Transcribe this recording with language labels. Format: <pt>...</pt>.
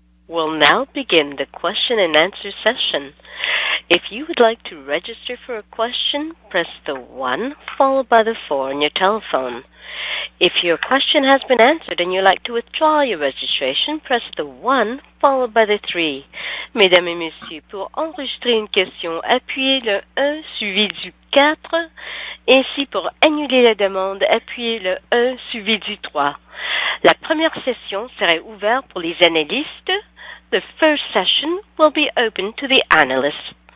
<en>We'll now begin the question and answer session. If you would like to register for a question, press the 1 followed by the 4 on your telephone. If your question has been answered and you'd like to withdraw your registration, press the 1 followed by the 3.</en> <fr>Mesdames et messieurs, pour enregistrer une question, appuyez le 1 suivi du 4. Ainsi, pour annuler la demande, appuyez le 1 suivi du 3. La première session serait ouverte pour les analystes.</fr> <en>The first session will be open to the analysts.</en>